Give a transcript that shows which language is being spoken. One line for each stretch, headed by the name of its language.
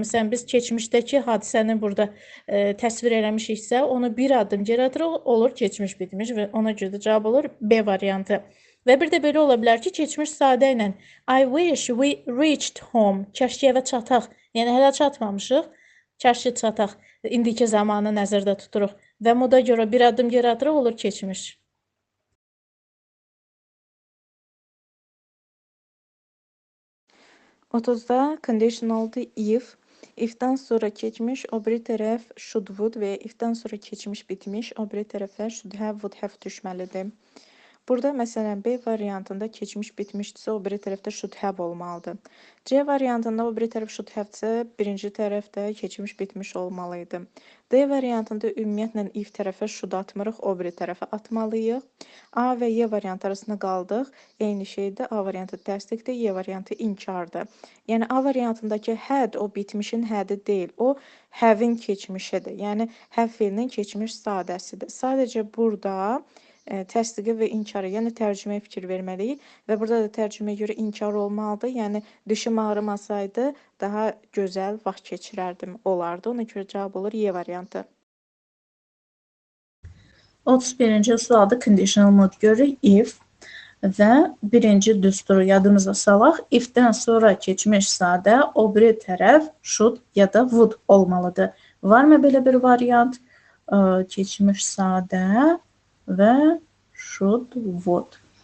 Azerbaijani: Məsələn, biz keçmişdəki hadisəni burada təsvir eləmişiksə, onu bir adım geri atırıq, olur keçmiş bitmiş və ona görə də cavab olur B variantı. Və bir də belə ola bilər ki, keçmiş sadə ilə
English: I wish we reached home.
Azerbaijani: Kaş ki, evə çataq. Yəni, hələ çatmamışıq. Kaş ki, çataq. İndiki zamanı nəzərdə tuturuq. Və moda görə bir adım geri atırıq, olur keçmiş. Otuzda conditionaldır if. Ifdən sonra keçmiş, o biri tərəf should would və ifdən sonra keçmiş bitmiş, o biri tərəfə should have, would have düşməlidir. Burada məsələn B variantında keçmiş bitmişdirsə, o biri tərəfdə should have olmalıdır. C variantında o biri tərəf should have-dirsə, birinci tərəfdə keçmiş bitmiş olmalı idi. D variantında ümumiyyətlə if tərəfə should atmırıq, o biri tərəfə atmalıyıq. A və Y variantı arasında qaldıq. Eyni şeydir. A variantı təsdiqdir, Y variantı inkardır. Yəni A variantındakı had o bitmişin had'i deyil, o have-in keçmişidir. Yəni have feilinin keçmiş sadəsidir. Sadəcə burada təsdiqi və inkarı, yəni tərcüməyə fikir verməliyik və burada da tərcüməyə görə inkar olmalıdır. Yəni dişim ağrımasaydı daha gözəl vaxt keçirərdim olardı. Ona görə cavab olur Y variantı. 31-ci sualda conditional mod görürük. If və birinci düsturu yadımıza salaq. If-dən sonra keçmiş sadə, o biri tərəf should ya da would olmalıdır. Varmı belə bir variant? Keçmiş sadə və should, would.